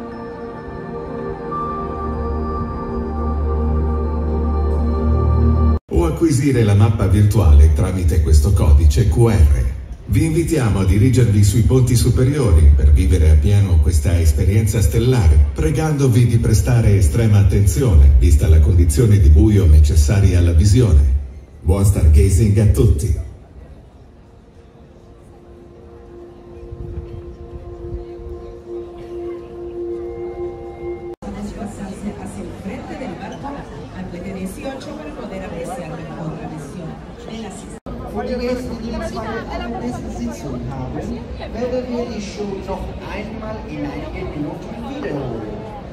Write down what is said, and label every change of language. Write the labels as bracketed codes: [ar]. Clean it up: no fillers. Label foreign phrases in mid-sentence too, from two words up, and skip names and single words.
[it] O acquisire la mappa virtuale tramite questo codice QR. Vi invitiamo a dirigervi sui ponti superiori per vivere appieno questa esperienza stellare, pregandovi di prestare estrema attenzione, vista la condizione di buio necessaria alla visione. Buon stargazing a tutti! [de] Für die Gäste, die zwei Sitzungen haben, werden wir die Show noch einmal in einigen Minuten wiederholen.